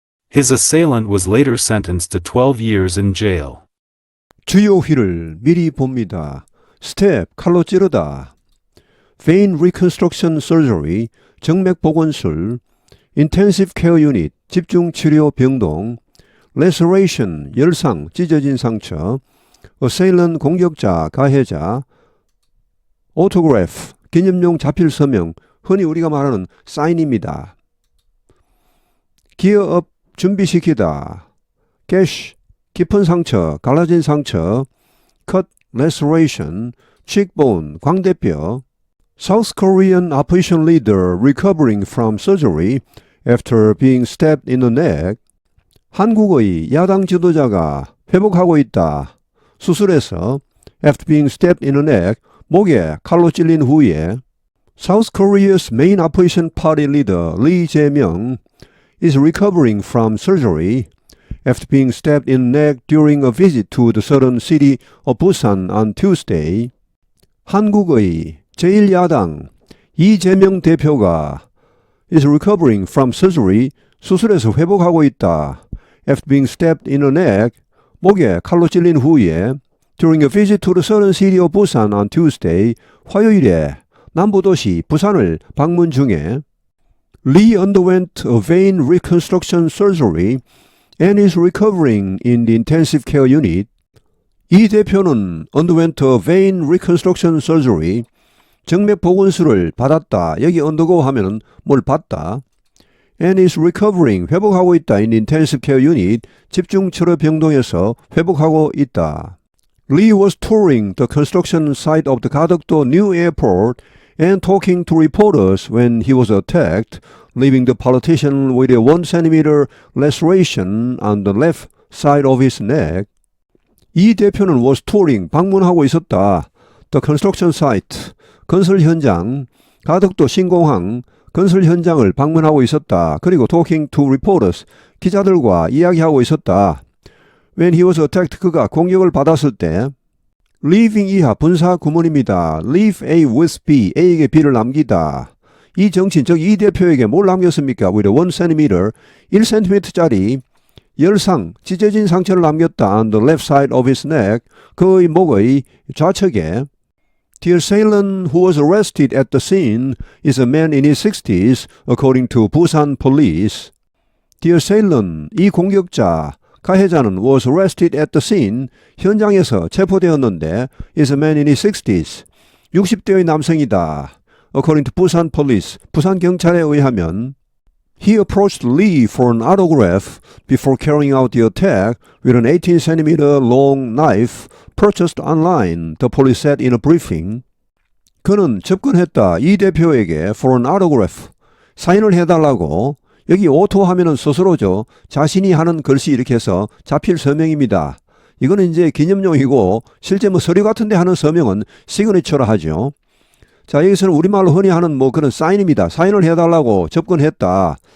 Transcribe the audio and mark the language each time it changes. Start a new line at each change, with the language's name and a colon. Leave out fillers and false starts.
English: His assailant was later sentenced to 12 years in jail.
Korean: 주요 휠을 미리 봅니다. 스텝, 칼로 찌르다.
English: Vein reconstruction surgery,
Korean: 정맥 복원술.
English: Intensive care unit,
Korean: 집중치료 병동. Laceration, 열상, 찢어진 상처. Assailant, 공격자, 가해자. Autograph, 기념용 자필 서명, 흔히 우리가 말하는 사인입니다. 기어업, 준비시키다. Gash, 깊은 상처, 갈라진 상처.
English: Cut, laceration, cheekbone, 광대뼈. South Korean opposition leader recovering from surgery after being stabbed in the neck.
Korean: 한국의 야당 지도자가 회복하고 있다. 수술해서
English: after being stabbed in the neck,
Korean: 목에 칼로 찔린 후에.
English: South Korea's main opposition party leader Lee Jae-myung is recovering from surgery after being stabbed in the neck during a visit to the southern city of Busan on Tuesday.
Korean: 한국의 제1야당 이재명 대표가
English: is recovering from surgery,
Korean: 수술에서 회복하고 있다.
English: After being stabbed in the neck,
Korean: 목에 칼로 찔린 후에
English: during a visit to the southern city of Busan on Tuesday,
Korean: 화요일에 남부도시 부산을 방문 중에
English: Lee underwent a vein reconstruction surgery and is recovering in the intensive care unit.
Korean: 이 대표는
English: underwent a vein reconstruction surgery,
Korean: 정맥 복원술을 받았다. 여기 undergo 하면은 뭘 받다.
English: And is recovering,
Korean: 회복하고 있다.
English: in the intensive care unit,
Korean: 집중치료 병동에서 회복하고 있다.
English: Lee was touring the construction site of the Gadukdo New Airport and talking to reporters when he was attacked, leaving the politician with a 1-centimeter laceration on the left side of his neck.
Korean: 이 대표는
English: was touring,
Korean: 방문하고 있었다.
English: The construction site,
Korean: 건설 현장, 가덕도 신공항, 건설 현장을 방문하고 있었다. 그리고
English: talking to reporters,
Korean: 기자들과 이야기하고 있었다.
English: When he was attacked,
Korean: 그가 공격을 받았을 때 leaving 이하 분사 구문입니다.
English: leave A with B,
Korean: A에게 B를 남기다. 이 정치인, 즉 이 대표에게 뭘 남겼습니까? with 1cm, 1cm짜리 열상, 찢어진 상처를 남겼다.
English: on the left side of his neck,
Korean: 그의 목의 좌측에.
English: The assailant who was arrested at the scene is a man in his 60s, according to Busan police. The assailant,
Korean: 이 공격자, 가해자는
English: was arrested at the scene,
Korean: 현장에서 체포되었는데
English: is a man in his 60s,
Korean: 60대의 남성이다.
English: According to Busan police,
Korean: 부산 경찰에 의하면
English: he approached Lee for an autograph before carrying out the attack with an 18cm long knife purchased online, the police said in a briefing.
Korean: 그는 접근했다. 이 대표에게
English: for an autograph,
Korean: 사인을 해달라고. 여기 오토 하면은 스스로죠. 자신이 하는 글씨 이렇게 해서 자필 서명입니다. 이거는 이제 기념용이고 실제 뭐 서류 같은 데 하는 서명은 시그니처라 하죠. 자, 여기서는 우리말로 흔히 하는 뭐 그런 사인입니다. 사인을 해달라고 접근했다.